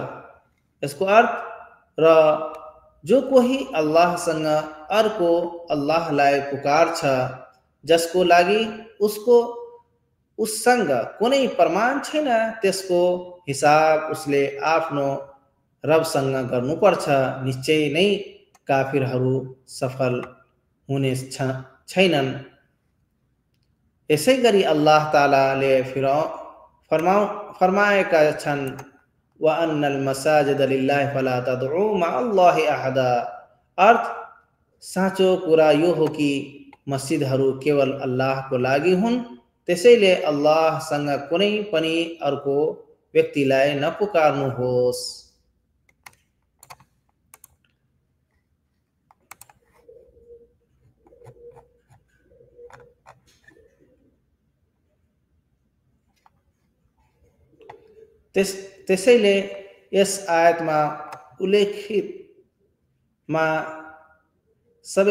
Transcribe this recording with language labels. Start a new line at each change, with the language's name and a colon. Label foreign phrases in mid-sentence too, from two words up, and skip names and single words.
Nepali: यसको अर्थ र जो कोही अल्लाहसँग अर्को अल्लाहलाई पुकार्छ जसको लागि उससँग कुनै प्रमाण छैन, त्यसको हिसाब उसले आफ्नो रबसँग गर्नुपर्छ। निश्चय नै काफिरहरू सफल हुने छैनन्। यसै गरी अल्लाह तालाले फरमाएका छन्,
Arabic: وأن المساجد لله فلا تدعوا مع الله أحدا.
Nepali: अर्थ साँचो कुरा यो हो कि मस्जिदहरू केवल अल्लाहको लागि हुन्, त्यसैले अल्लाहसँग कुनै पनि अर्को व्यक्तिलाई नपुकार्नुहोस्। त्यसैले यस आयतमा उल्लेखितमा सबै